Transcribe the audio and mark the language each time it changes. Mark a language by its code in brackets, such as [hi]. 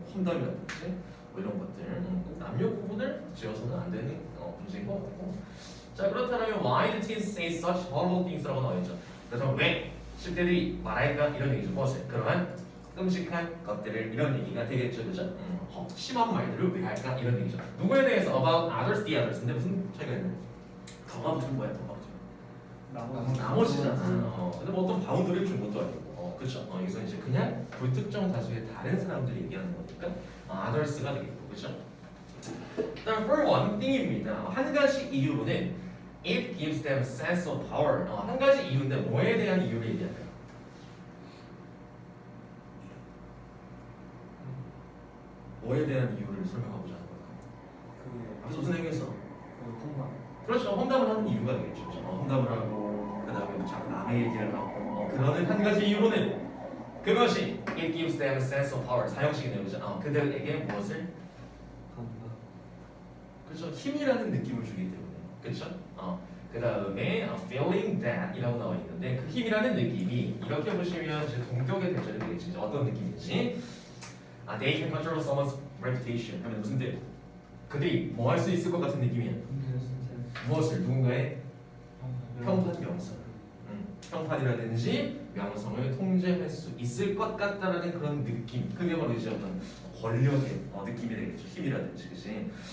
[ko] 험담이라든지 이런 것들 남녀 구분을 지어서는 안 되는 문제인 것 같고. 자, 그렇다면 [en] why do teens say such horrible things [ko] 라고 나와 있죠. 그래서 왜 10대들이 말할까 이런 얘기죠. 무엇을? 그러한 끔찍한 것들을 이런 얘기가 되겠죠, 그죠? 심한 말들을 왜 할까 이런 얘기죠. 누구에 대해서 [en] about others, the others. [ko] 근데 무슨 차이가 있나요? 더가 붙은 뭐야, 더가 붙은. 나머지잖아. 근데 뭐 어떤 바운드를 준 것도 아니고, 그렇죠? 여기서 이제 그냥 불특정 다수의 다른 사람들이 얘기하는 거니까 others가 되겠고, 그렇죠? 그다음 for one thing입니다. 한 가지 이유로는 [en] it gives them sense of power. [ko] 한 가지 이유인데 뭐에 대한 이유를 얘기할까요? 뭐에 대한 이유를 설명하고자 하는 걸까요? 그래서 무슨 얘기했어? 콩만. 그렇죠. 험담을 하는 이유가 되겠죠. 험담을 하고 그다음에 자꾸 남의 얘기를 하고 그러는 한 가지 이유로는 그것이 [en] it gives them a sense of power. [ko] 사형식이네요, 그죠? 그들에게 무엇을? 그렇죠. 힘이라는 느낌을 주기 때문에. 그렇죠? 그 다음에 feeling that이라고 나와 있는데 그 힘이라는 느낌이 이렇게 보시면 이제 동격의 대절이 되겠지. 이제 어떤 느낌인지. [en] They can control someone's reputation. [ko] 하면 무슨 뜻? 그들이 뭐 할 수 있을 것 같은 느낌이야. 무엇을? 누군가의 평판 명성. 평판이라든지 명성을 통제할 수 있을 것 같다라는 그런 느낌. 그게 바로 이제 어떤 권력의 느낌이 되겠죠. 힘이라든지, 그지?